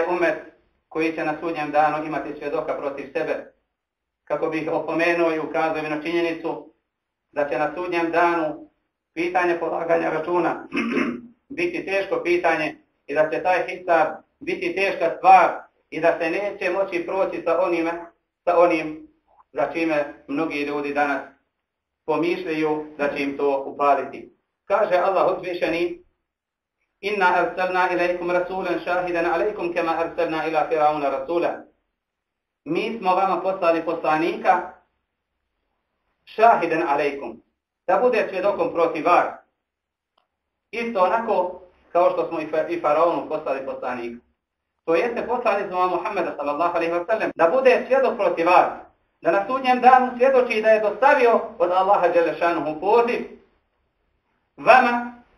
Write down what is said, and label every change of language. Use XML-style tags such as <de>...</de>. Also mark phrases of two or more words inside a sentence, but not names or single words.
<bs>umet koji će na sudnjem danu imati svjedoka protiv sebe, kako bi ih opomenuo i ukazao na činjenicu da će na sudnjem danu pitanje polaganja računa biti teško pitanje i da će taj hisab biti teška stvar i da se neće moći proći sa onim za čime mnogi ljudi danas pomišljaju da će im to upaliti. Kaže Allah uzvišeni:</bs> <ar>"إنا أرسلنا إليكم رسولا شاهدا عليكم كما أرسلنا إلى فرعون رسولا."</ar> <bs>Mi smo vama poslali poslanika</bs> <ar>شاهدا عليكم,</ar> <bs>da bude svjedokom protiv vas. Isto onako kao što smo i Faraonu poslali poslanika. To jeste poslali smo Muhammeda</bs> <ar>صلى الله عليه وسلم</ar> <bs>da bude svjedok protiv vas, da na sudnjem danu svjedoči da je dostavio od Allaha dželešanuhu poziv vama.</bs>